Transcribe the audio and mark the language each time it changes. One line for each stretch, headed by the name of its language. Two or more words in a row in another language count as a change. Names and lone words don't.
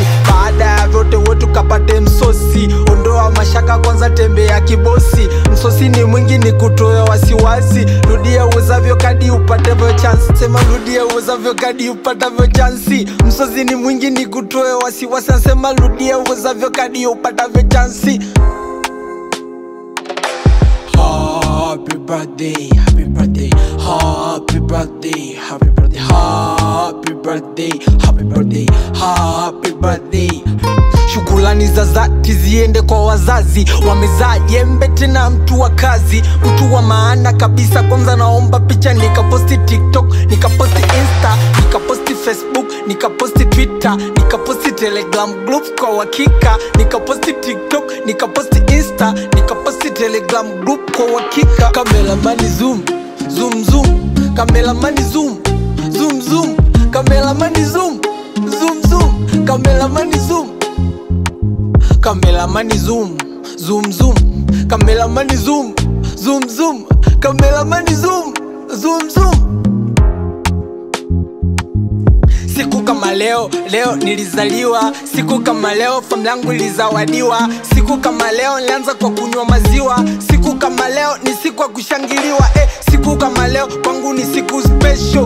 Swahili: Baada ya vyote wetu kapate msosi. Ondoa mashaka kwanza, tembea kibosi. Msosi ni mwingi, ni kutoa wasiwasi. Rudia uwezavyo kadi upatavyo chance. Sema rudia uwezavyo kadi upatavyo chance. Msosi ni mwingi, ni kutoa wasiwasi. Sema rudia uwezavyo kadi upatavyo chance.
English: Happy birthday, happy birthday, happy birthday, happy birthday, happy birthday, happy birthday, happy birthday.
Swahili: Shukrani za dhati ziende kwa wazazi, wamezaa jembe tena mtu wa kazi, mtu wa maana kabisa. Kwanza naomba picha nikaposti TikTok, nikaposti Insta, nikaposti Facebook, nikaposti Twitter, nikaposti Telegram group kwa uhakika, nikaposti TikTok, nikaposti Insta, nikaposti Telegram group kwa uhakika. Kameramani zoom, zoom zoom, kameramani zoom, zoom zoom, kameramani zoom, zoom zoom, kameramani zoom. Kameramani zoom, zoom zoom, kameramani zoom, zoom zoom, kameramani zoom, zoom zoom. Siku kama leo, leo nilizaliwa. Siku kama leo familia yangu ilizawadiwa. Siku kama leo nilianza kwa kunywa maziwa. Siku kama leo ni siku ya kushangiliwa. Siku kama leo kwangu ni siku special.